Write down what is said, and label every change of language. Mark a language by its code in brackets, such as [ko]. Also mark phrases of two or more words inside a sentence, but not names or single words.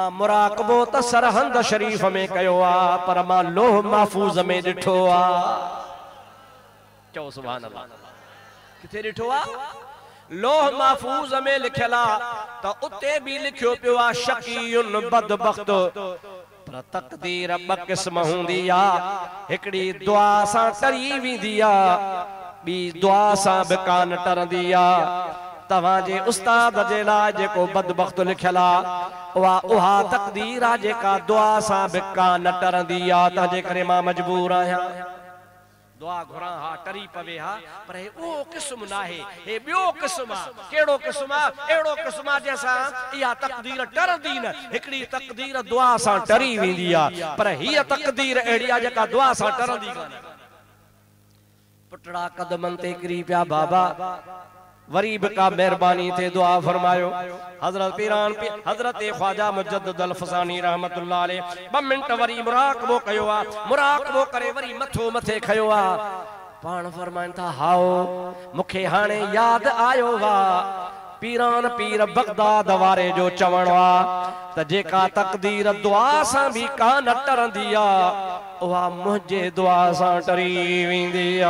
[sd] मुराक़बो त सरहंद शरीफ में कयो आहे पर मां लोह महफूज़ में ॾिठो आहे चओ [ar] سبحان الله [sd] किथे ॾिठो आहे लोह महफूज़ में लिखियल आहे त उते बि लिखियो पियो आहे शकीयुन बदबख्त पर तकदीर ब किस्म हुंदी आ एकड़ी दुआ सां टरी वेंदी आ बी दुआ सां बि कान टरंदी आ तवाजे उस्ताद जे लाइ जेको बदबख्त लिखियल आ उहा तकदीर आ जेका दुआ सां बिका न टरंदी आ। तंहिंजे करे मां मजबूर आहियां दुआ घुरा हा टरी पवे हा पर हे ओ क़िस्म नाहे, हे ॿियो क़िस्म आ। कहिड़ो क़िस्म आ? अहिड़ो क़िस्म आ जंहिंसां इहा तकदीर टरंदी न। हिकिड़ी तकदीर दुआ सां टरी वेंदी आ पर हीअ तकदीर अहिड़ी आ जेका दुआ सां टरंदी कान्हे। पुटड़ा कदमन ते किरी पिया बाबा वरी भी का मेहरबानी थे दुआ फरमायो। हजरत पीरान हजरत ख्वाजा मुजद्दिद अल फसानी [ar] رحمة الله عليه [sd] 2 मिनट वरी मुराकबो कयो आ। मुराकबो करे वरी मथो मथे खयो आ। पाण फरमाइन था हाओ मुखे हाणे याद आयो वा पीरान पीर बगदाद वारे जो चवण आ त जेका तकदीर दुआ सां भी का न टरंदी आ उहा मुझे दुआ सां टरी वेंदी आ।